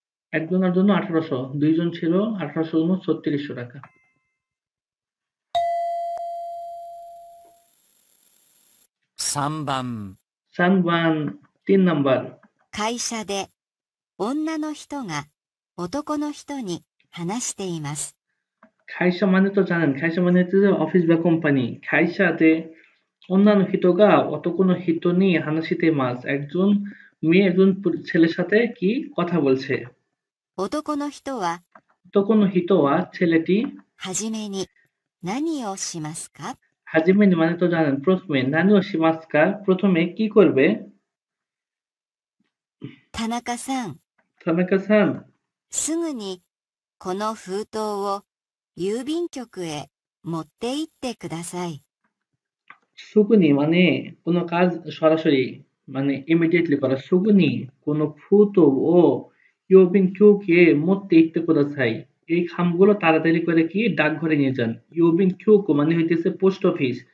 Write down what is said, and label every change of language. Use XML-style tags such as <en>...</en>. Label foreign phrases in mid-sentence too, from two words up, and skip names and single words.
<bn>একজনের জন্য 1800, দুইজন ছিল 1800 জন্য 3600 টাকা।</bn> <ja>3 番、</ja> <bn>3번, 3 নাম্বার।</bn> <ja>会社で女の人が男の人に話しています。</ja> <bn>খাইসা মানে তো জানেন, খাইসা মানে হচ্ছে যে অফিস বা কোম্পানি। খাইসাতে</bn> <ja>女の人が男の人に話しています,</ja> <bn>একজন মেয়ে একজন ছেলের সাথে কি কথা বলছে।</bn> <ja>男の人は男の人は ছেলেটি はじめに何をしますか?</ja> <bn>হাজিমেনি মানে তো জানেন প্রথমে,</bn> <ja>何をしますか</ja> <bn>প্রথমে কি করবে।</bn> <ja>田中さん、 থানাকা-সান すぐにこの封筒を郵便局へ持って行ってください。</ja> <bn>সুগুনি মানে কোনো কাজ সরাসরি মানে ইমিডিয়েটলি করা।</bn> <ja>すぐにこの封筒を郵便局へ</ja> <bn>মধ্যে</bn> <ja>行ってください,</ja> <bn>এই খামগুলো তাড়াতাড়ি করে কি ডাকঘরে নিয়ে যান।</bn> <ja>郵便局</ja> <bn>মানে হইতেছে পোস্ট অফিস।</bn>